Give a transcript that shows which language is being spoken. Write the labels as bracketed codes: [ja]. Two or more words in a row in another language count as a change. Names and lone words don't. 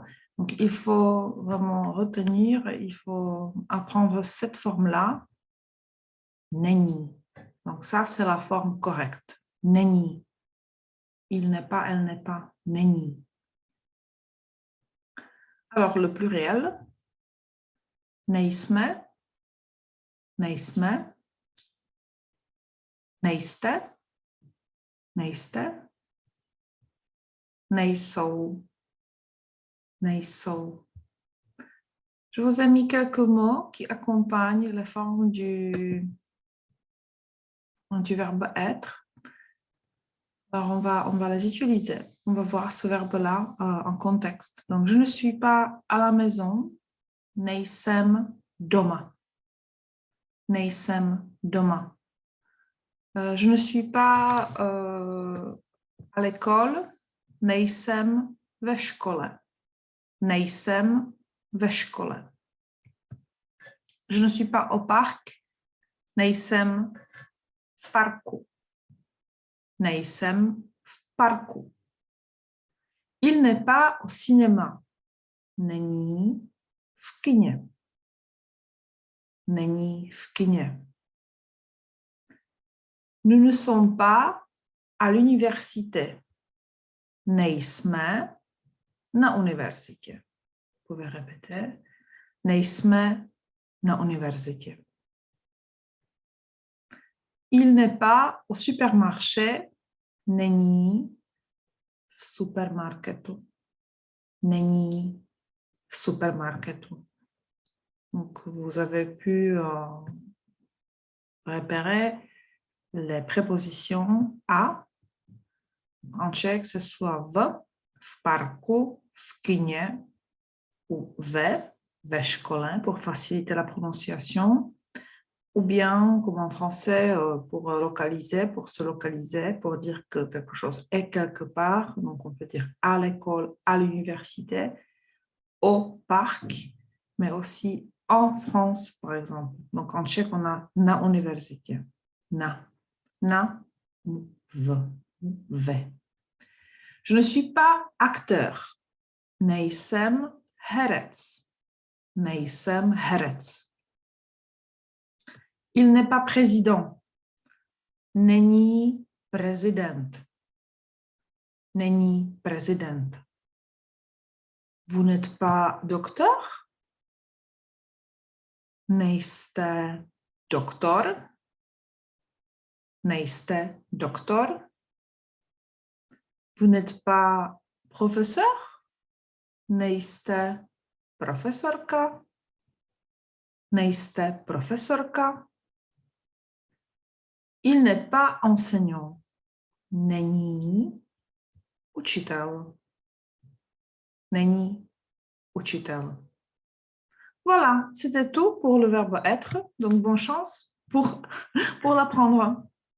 [fr] Donc, il faut vraiment retenir, il faut apprendre cette forme-là, « není ». Donc, ça, c'est la forme correcte, « není ». Il n'est pas, elle n'est pas, « není ». Alors, le pluriel, « [cs] nejsme », « nejsme », « nejste », « nejste », nejsou, nejsou. [fr] Je vous ai mis quelques mots qui accompagnent les formes du verbe être. Alors, on va les utiliser. On va voir ce verbe-là en contexte. Donc, je ne suis pas à la maison. [cs] Nejsem doma. Nejsem doma. [fr] Je ne suis pas à l'école. [cs] Nejsem ve škole. Nejsem ve škole. [fr] Je ne suis pas au parc. [cs] Nejsem v parku. Nejsem v parku. [fr] Il n'est pas au cinéma. [cs] Není v kině. Není v kině. [fr] Nous ne sommes pas à l'université. [cs] Nejsme na univerzitě. [fr] Vous pouvez répéter. [cs] Nejsme na univerzitě. [fr] Il n'est pas au supermarché. [cs] Není v supermarketu. Není v supermarketu. [fr] Donc, vous avez pu repérer les prépositions à. En tchèque, ce soit [cs] v parku, v kině [fr] ou [cs] ve škole [fr] pour faciliter la prononciation, ou bien, comme en français, pour localiser, pour se localiser, pour dire que quelque chose est quelque part. Donc, on peut dire à l'école, à l'université, au parc, mais aussi en France, par exemple. Donc, en tchèque, on a [cs] na univerzitě. Na. Na, ve. [fr] Je ne suis pas acteur. [cs] Nejsem herec. Nejsem herec. [fr] Il n'est pas président. [cs] Není prezident. Není prezident. [fr] Vous n'êtes pas docteur? [cs] Nejste doktor? Nejste doktor? [fr] Vous n'êtes pas professeur? [cs] Nejste profesorka? Nejste profesorka? [fr] Il n'est pas enseignant. [cs] Není učitel. Není učitel. [fr] Voilà, c'était tout pour le verbe être. Donc, bonne chance pour l'apprendre.